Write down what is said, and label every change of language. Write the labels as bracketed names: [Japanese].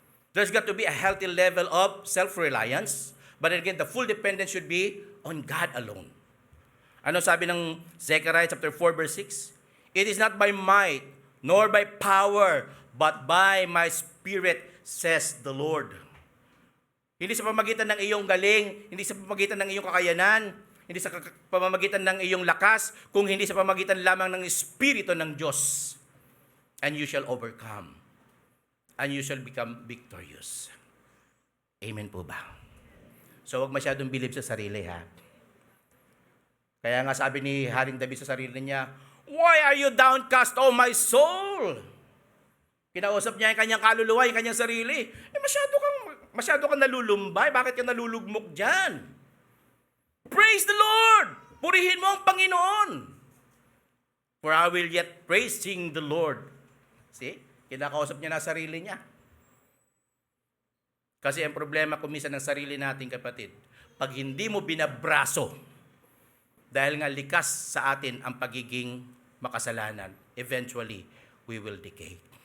[English] There's got to be a healthy level of self-reliance, but again, the full dependence should be on God alone. [Filipino] Ano sabi ng [English] Zechariah chapter 4 verse 6? It is not by might, nor by power, but by my Spirit, says the Lord. [Filipino] Hindi sa pamamagitan ng iyong galing, hindi sa pamamagitan ng iyong kakayanan, hindi sa pamamagitan ng iyong lakas, kung hindi sa pamamagitan lamang ng Espiritu ng Diyos. [English] And you shall overcome. and you shall become victorious. [Filipino] Amen po ba? So huwag masyadong bilib sa sarili, ha? Kaya nga sabi ni Haring David sa sarili niya, [English] "Why are you downcast, O my soul?" [Filipino] Kinausap niya yung kanyang kaluluwa, yung kanyang sarili. Masyado kang nalulumbay. Bakit ka nalulugmok dyan? [English] Praise the Lord! [Filipino] Purihin mo ang Panginoon. [English] For I will yet praising the Lord. [Filipino] See? Kinakausap niya na sarili niya. Kasi ang problema kuminsan ng sarili natin, kapatid, pag hindi mo binabraso, dahil nga likas sa atin ang pagiging makasalanan, [English] eventually, we will decay.